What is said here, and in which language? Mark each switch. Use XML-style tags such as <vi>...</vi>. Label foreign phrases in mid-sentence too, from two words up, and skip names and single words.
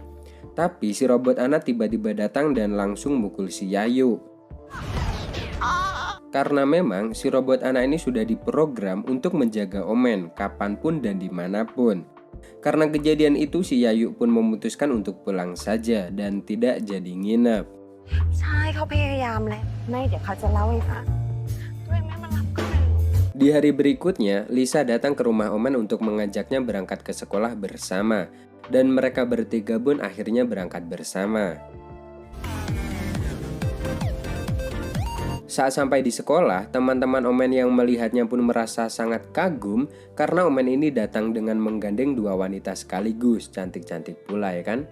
<id>Tapi si robot Anna tiba-tiba datang dan langsung mukul si Yayu. Karena memang si robot Anna ini sudah diprogram untuk menjaga Omen kapanpun dan dimanapun. Karena kejadian itu si Yayu pun memutuskan untuk pulang saja dan tidak jadi nginep.</id> <th>ใช่เขาพยายามแหละไม่เดี๋ยวเขาจะเล่าให้ฟังด้วยแม่มันรับก็ไม่รู้</th> <id>Di hari berikutnya, Lisa datang ke rumah Omen untuk mengajaknya berangkat ke sekolah bersama. dan mereka bertiga pun akhirnya berangkat bersama. Saat sampai di sekolah, teman-teman Omen yang melihatnya pun merasa sangat kagum karena Omen ini datang dengan menggandeng dua wanita sekaligus, cantik-cantik pula ya kan?</id>